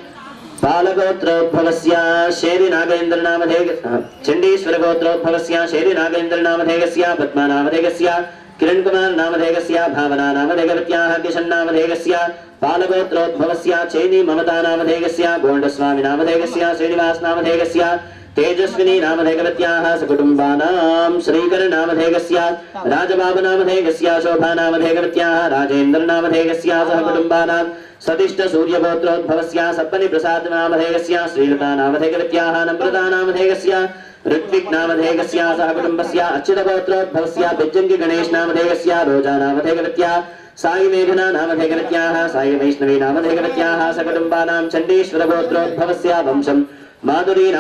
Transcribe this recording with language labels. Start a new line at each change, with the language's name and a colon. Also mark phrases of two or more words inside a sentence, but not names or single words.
Sanskrit: బాలగోత్రోద్భవస్య శేరి నాగేంద్ర నామధేయ చండీశ్వర గోత్రోద్భవస్య శేరి నాగేంద్ర నామధేయస్య పద్మా నామధేయస్య కిరణ్ కుమార్ నామధేయస్య భావనా నామధేయవత్యాః కిషన్ నామధేయస్య బాలగోత్రోద్భవస్య చైని మమతా నామధేయస్య గోండస్వామి నామధేయస్య శ్రీనివాస్ నామధేయస్య तेजस्विनी नामधेयवत्याः सकुटुम्बानां श्रीकर नामधेयस्य राजबाबु नामधेयस्य शोभा नामधेयवत्याः राजेन्द्र नामधेयस्य सह कुटुम्बानां सतिष्ठ सूर्यगोत्रोद्भवस्य सप्पनि प्रसाद नामधेयस्य श्रीलता नामधेयवत्याः नम्रता नामधेयस्य ऋत्विक नामधेयस्य सह कुटुम्बस्य अच्युतगोत्रोद्भवस्य बिज्जंगी गणेश नामधेयस्य रोजा नामधेयवत्याः साई मेघना नामधेयवत्याः साई वैष्णवी नामधेयवत्याः सकुटुम्बानां चण्डीश्वर गोत्रोद्भवस्य वंशं माधुरी